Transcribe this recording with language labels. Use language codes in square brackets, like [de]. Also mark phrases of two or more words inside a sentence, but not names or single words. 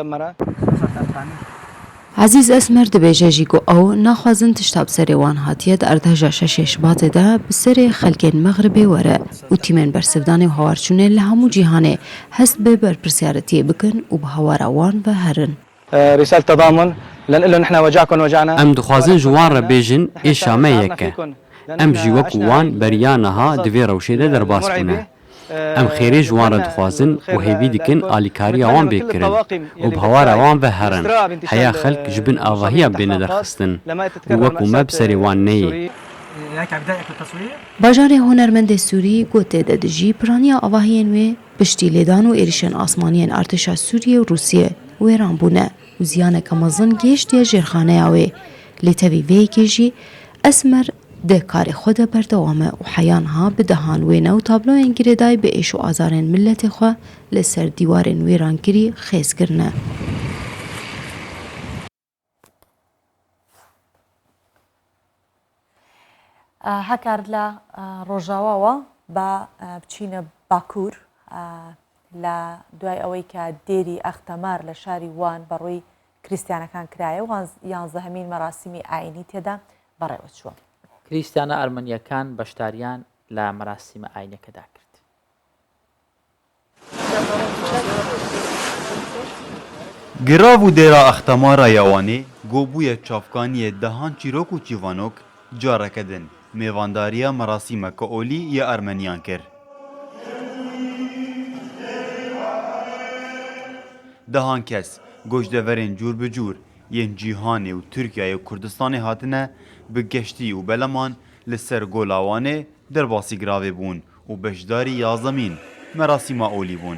[ku] عەزیز ئەسمەر دەبێژێژی گۆ ئەو ناخوازن تشتا بسەرێوان هاتیە ئەردهەژە شەشێش باتێدا بسەرێ خەلکێن مەغربێ وەرە و تیمێن بەرسەردانی و هەوارچوونێن لە هەموو جیهانێ هەست بێ بەرپرسیارەتیە بکەن و بە هەوارەوان بە هەرن. ئەم دخوازن ژوان ڕە بێژن ئێشامە یەکە ئەم ژی وەکو وان بەریانەها divê rewşê de derbas bûne. Em xêrê ji wan re dixwazin û hêvî dikin alîkariya wan bêkirin û bi hewara wan ve herin. Heya xelk ji bin avahiya bêne derxistin û wekû me bi serê wan neyê. Bajarê hunermendê Sûrî got tê de dijî piraniya avahiyên wê piştî lêdan û êrişên asmaniyên artêşa Sûriye û Rûsyê wêran bûne û ziyaneke mezin gêştiye jêrxaneya wê. Lê tevî vêyekê jî Esmer dê karê xwe de berdewame û heyan ha bi dehan wêne û tabloyên girêdayî bi êş û azarên milletê xwe li ser dîwarên wêrankirî xêz kirine. [ckb] هەکار لە ڕۆژاواوە بە بچینە باکوور لە دوای ئەوەی کە دێری ئەختەمار لە شاری وان بەڕووی کریسیانەکان کرایە و 11مین مەراسیمی ئاینی تێدا بەڕێوە چووە. کریسیانە ئەرمەنیەکان بەشداریان لە مەراسیمە ئاینەکەدا کرد. [ku] گراو و دێرا ئەختەمارە یاوانێ گۆبوویە چاوکانیە دەهان چیرۆک و چیڤانۆک جارەکە دن mêvandariya merasîmeke olî ya Ermeniyan kir. Dehan kes goşdeverên cûr bi cûr yên cîhanê û Tirkiyeyê û Kurdistanê hatine bi geştî û beleman li ser gola Wanê derbasî giravê bûn û beşdarî 11mîn merasîma olî bûn.